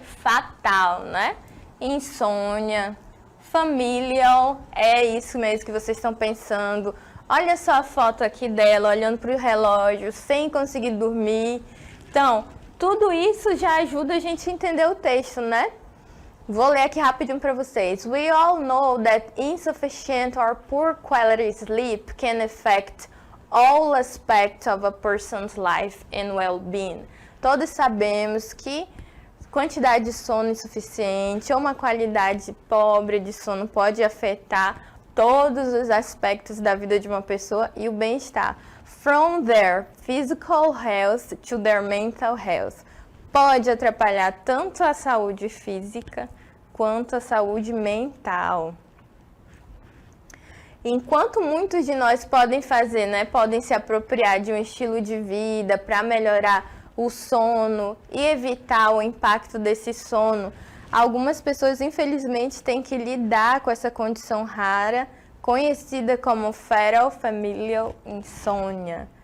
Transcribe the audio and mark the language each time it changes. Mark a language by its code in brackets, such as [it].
[pt] Fatal, né? Insônia, familial, é isso mesmo que vocês estão pensando. Olha só a foto aqui dela, olhando para o relógio, sem conseguir dormir. Então, tudo isso já ajuda a gente a entender o texto, né? Vou ler aqui rapidinho para vocês. [en] We all know that insufficient or poor quality sleep can affect all aspects of a person's life and well-being. [pt] Todos sabemos que quantidade de sono insuficiente ou uma qualidade pobre de sono pode afetar todos os aspectos da vida de uma pessoa e o bem-estar. [en] From their physical health to their mental health. [pt] Pode atrapalhar tanto a saúde física quanto a saúde mental. Enquanto muitos de nós podem fazer, né, podem se apropriar de um estilo de vida para melhorar o sono e evitar o impacto desse sono, algumas pessoas infelizmente têm que lidar com essa condição rara, conhecida como Feral Familial Insomnia.